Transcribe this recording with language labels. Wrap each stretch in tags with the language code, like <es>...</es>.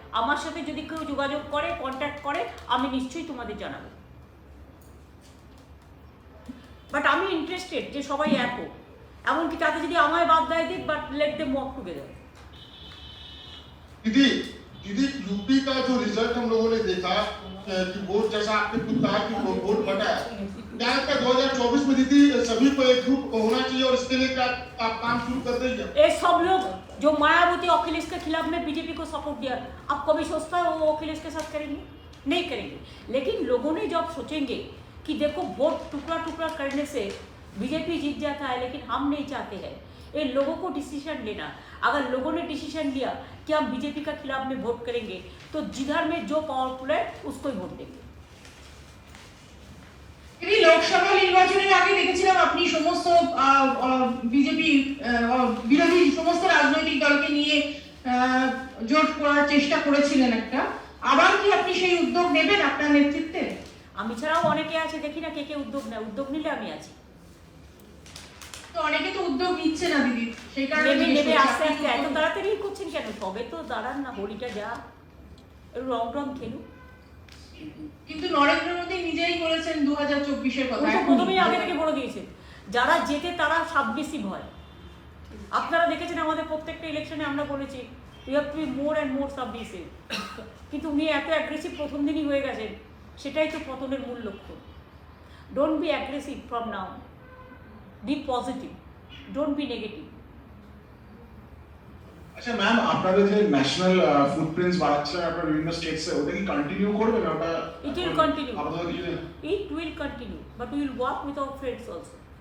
<bn>আমার সাথে যদি কেউ যোগাযোগ করে, কন্ট্যাক্ট করে, আমি নিশ্চয়ই তোমাদের জানাবো. বাট আমি ইন্টারেস্টেড যে সবাই এক হোক. এমনকি তাতে যদি আমায় বাদ দেয় দিক,</bn> <en>But let them work together.</en> <bn>দিদি</bn> <hi>दीदी यूपी का जो रिजल्ट हम लोगों ने देखा कि वोट जैसा आपने खुद कहा कि वोट बटा है, क्या लगता है 2024 में दीदी सभी को एकजुट होना चाहिए और इसके लिए क्या आप काम शुरू कर देंगे? ये सब लोग जो मायावती अखिलेश के खिलाफ में बीजेपी को सपोर्ट दिया, अब कभी सोचता है वो अखिलेश के साथ करेंगे? नहीं करेंगे। लेकिन लोगों ने जब सोचेंगे कि देखो वोट टुकड़ा टुकड़ा करने से बीजेपी जीत जाता है, लेकिन हम नहीं चाहते हैं, ये लोगों को डिसीजन लेना। अगर लोगों ने डिसीजन लिया कि हम बीजेपी का खिलाफ में वोट करेंगे, तो जिधर में जो पावरफुल है उसको ही वोट देंगे।</hi> <bn>লোকসভা নির্বাচনের আগে দেখেছিলাম আপনি সমস্ত বিজেপি বিরোধী সমস্ত রাজনৈতিক দলকে নিয়ে জোট করার চেষ্টা করেছিলেন একটা, আবার কি আপনি সেই উদ্যোগ নেবেন আপনার নেতৃত্বে? আমি ছাড়াও অনেকে আছে, দেখি না কে কে উদ্যোগ নেয়, উদ্যোগ নিলে আমি আছি। তো অনেকে তো উদ্যোগ নিচ্ছে না দিদি, সেই কারণে নেবে জিজ্ঞেস নেবে করছি, আস্তে আপনি আস্তে। এত তাড়াতাড়ি করছেন কেন? তবে তো দাঁড়ান না, হোলিটা যা একটু রং রং খেলুন। কিন্তু নরেন্দ্র মোদী নিজেই বলেছেন 2024-এর কথা। উনি তো প্রথমেই আগে থেকে বলে দিয়েছেন যারা জেতে তারা সাবমিসিভ হয়। আপনারা দেখেছেন আমাদের প্রত্যেকটা ইলেকশনে আমরা বলেছি</bn> <en>we have to be more and more submissive,</en> <bn>কিন্তু উনি এত অ্যাগ্রেসিভ প্রথম দিনই হয়ে গেছেন, সেটাই তো পতনের মূল লক্ষ্য।</bn> <en>Don't be aggressive from now, be positive, don't be negative.</en> <bn>আচ্ছা ম্যাম, আপনাদের যে ন্যাশনাল ফুটপ্রিন্টস বাড়াচ্ছেন আপনারা বিভিন্ন স্টেটসে, ওটা কি কন্টিনিউ করবেন? ওটা</bn> <en>It will continue.</en> <bn>আপাতত কিছু</bn> <en>It will continue, but we will work with our friends also.</en>